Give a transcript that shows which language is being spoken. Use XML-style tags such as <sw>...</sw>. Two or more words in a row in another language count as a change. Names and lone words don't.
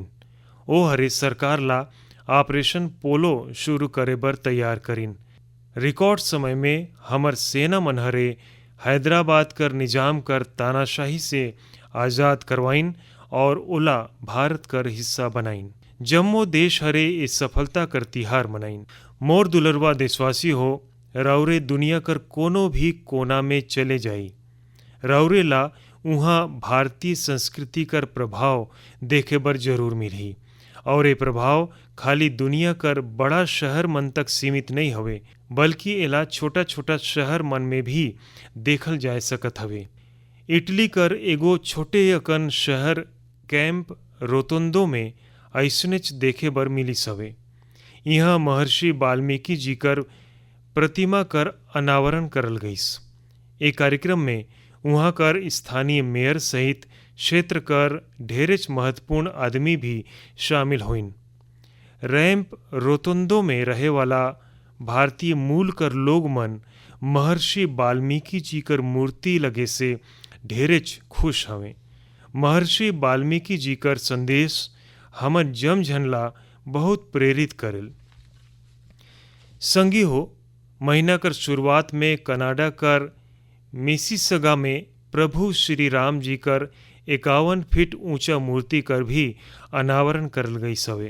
<sgj>ओ हरे सरकार ला ऑपरेशन पोलो शुरू करे बर तैयार करीन। रिकॉर्ड समय में हमर सेना मन हरे हैदराबाद कर निजाम कर तानाशाही से आज़ाद करवाइन और ओला भारत कर हिस्सा बनाइन। जम्मो देश हरे इस सफलता कर तिहार मनाइन। मोर दुलरवा देशवासी हो, रौरे दुनिया कर कोनो भी कोना में चले जाई, रौरे ला उहाँ भारतीय संस्कृति कर प्रभाव देखे बर जरूर मिलही। और ये प्रभाव खाली दुनिया कर बड़ा शहर मन तक सीमित नहीं हवे, बल्कि एला छोटा छोटा शहर मन में भी देखल जा सकत हवे। इटली कर एगो छोटे अकन शहर कैंप रोतोंदो में ऐसनेच देखे बर मिलिस हवे। यहाँ महर्षि वाल्मीकि जी कर प्रतिमा कर अनावरण करल गईस। ए कार्यक्रम में वहाँ कर स्थानीय मेयर सहित क्षेत्र कर ढेरेच महत्वपूर्ण आदमी भी शामिल होइन। रैंप रोतोंदो में रहे वाला भारतीय मूल कर लोग मन महर्षि वाल्मीकि जी कर मूर्ति लगे से ढेरेच खुश हवे। महर्षि वाल्मीकि जी कर संदेश हमन जम झनला बहुत प्रेरित करेल। संगी हो, महीना कर शुरुआत में कनाडा कर मिसिसगा में प्रभु श्री राम जी कर 51 फीट ऊंचा मूर्ति कर भी अनावरण करल गई सवे।</sgj>